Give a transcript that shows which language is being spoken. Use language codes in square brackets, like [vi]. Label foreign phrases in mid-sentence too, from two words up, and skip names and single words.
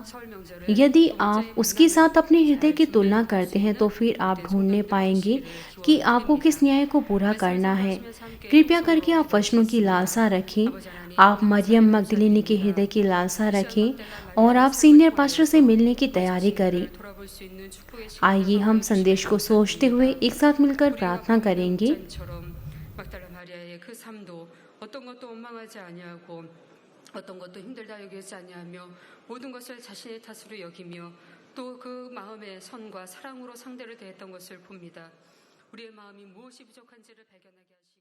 [hi] यदि आप उसके साथ अपने हृदय की तुलना करते हैं, तो फिर आप ढूंढने पाएंगे कि आपको किस न्याय को पूरा करना है। कृपया करके आप वचनों की लालसा रखें, आप मरियम मगदलीनी के हृदय की लालसा रखें और आप [en] senior pastor [hi] से मिलने की तैयारी करें। आइए हम संदेश को सोचते हुए एक साथ मिलकर प्रार्थना करेंगे। [ko] 막달라 마리아의 그 삶도 어떤 것도 원망하지 아니하고 어떤 것도 힘들다 여기지 아니하며 모든 것을 자신의 탓으로 여기며 또 그 마음의 선과 사랑으로 상대를 대했던 것을 봅니다. 우리의 마음이 무엇이 부족한지를 발견하게